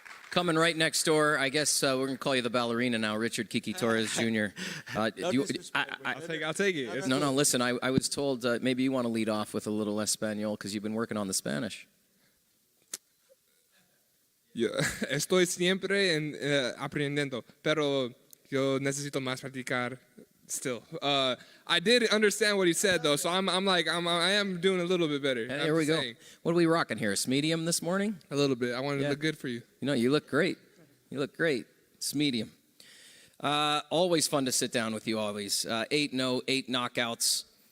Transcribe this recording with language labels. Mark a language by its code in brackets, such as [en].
[en] Coming right next door, I guess we're going to call you the ballerina now, Richard Kiki Torres Jr. I'll take it. No, listen, I was told maybe you want to lead off with a little Espanol because you've been working on the Spanish. [es] Yo estoy siempre aprendiendo, pero yo necesito más practicar [en] still. I did understand what he said though, so I am doing a little bit better. Here we go. What are we rocking here? It's medium this morning? A little bit. I wanted to look good for you. You look great. You look great. It's medium. Always fun to sit down with you, always. 8-0, 8 knockouts.